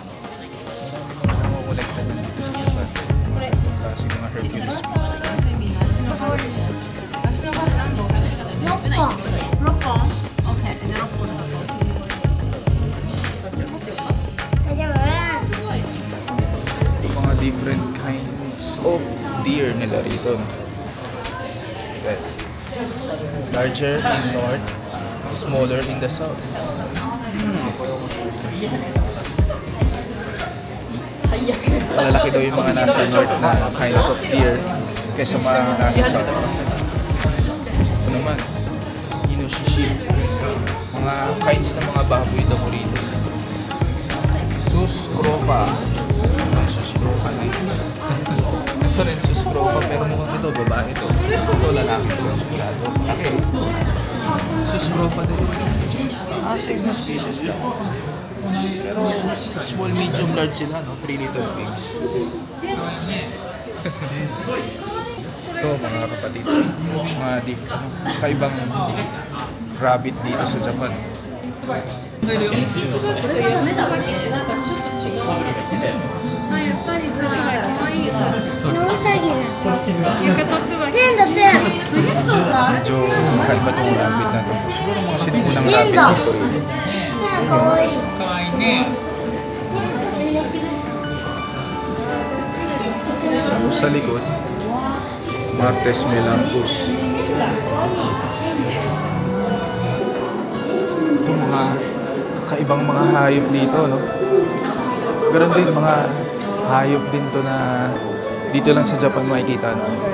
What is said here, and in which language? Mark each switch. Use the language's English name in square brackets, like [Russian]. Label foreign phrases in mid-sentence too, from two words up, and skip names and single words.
[Filipino] Mamumulekta nyo dito sa Japan. Kasi mga Hercules. Ito mga [English] different kinds of deer [Filipino] nila rito. Okay. [English] Larger in north, smaller in the south. [Filipino] Malalaki daw yung mga nasa north na [English] kinds of deer [Filipino] kaysa mga nasa south. Ito naman, inoshishi. Mga kinds ng mga baboy daw rito. Sus crofa. Sus crofa na yun. Ito rin sus crofa pero mukhang ito babae ito. Ito lalaki ito ng sigurado. Okay. Sus crofa din. Same na species lang. Pero [English] small, medium, large [Filipino] sila, no? [English] 3 little pigs. [Filipino] Ito mga kapatid, mga kaibang rabbit dito sa Japan. [Japanese] ノウサギだ。天だ天。 [Filipino] Medyo kakaiba itong rabbit na ito. Siguro mga sinigunang rabbit dito rin. [Japanese] 天かわいい。 [Filipino] Tapos sa likod, Martes Melampus. Ito mga kaibang mga hayop dito, no? Ganun din, mga hayop din to na dito lang sa Japan makikita, no?